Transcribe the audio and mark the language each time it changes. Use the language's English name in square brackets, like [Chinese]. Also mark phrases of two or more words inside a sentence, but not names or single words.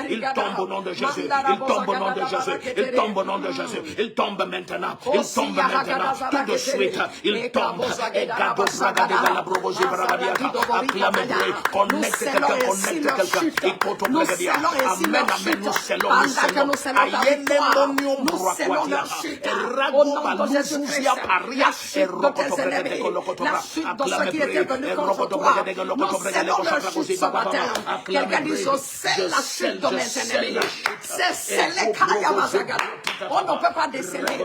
[French] Il tombe au nom de Jésus. Il tombe au nom de Jésus. Il tombe au nom de Jésus. Il tombe maintenant. Il tombe maintenant. Tout de suite, il tombe. Et Gado Bragadega la Brogosi Bragadiata. Acclamez-le. Connecte quelqu'un, connecte quelqu'un. Écoute au Bragadia. Amen, amen. Nous scellons, nous scellons. Ayene monium broquatia. Au nom de Jésus-Christ, la chute de tes ennemis, la chute de ceux qui étaient venus contre toi, nous scellons leur chute ce matin. Quelqu'un dit, je scelle la chute de mes ennemis. C'est scellé, Kayamazagala. On ne peut pas déceler.